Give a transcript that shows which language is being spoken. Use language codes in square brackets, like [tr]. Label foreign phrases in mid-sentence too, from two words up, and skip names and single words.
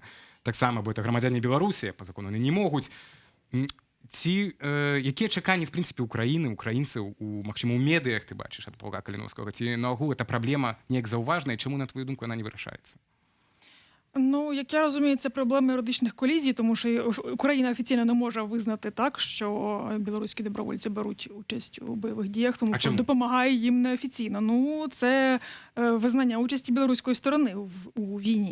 [be] Таксама, бо это грамадзяне Беларусі, па закону яны не могуць. Ці якія чаканні, в прынцыпе, Украіны, украінцаў, магчыма, у медыях ты бачыш ад полка Каліновскага? Ці наогул эта праблема неяк заўважная, чаму, на твою думку, яна не вырашаецца? [uk] Ну, як я розумію, це проблема юридичних колізій, тому що Україна офіційно не може визнати так, що білоруські добровольці беруть участь у бойових діях, тому що допомагає їм неофіційно. Ну, це визнання участі білоруської сторони у війні.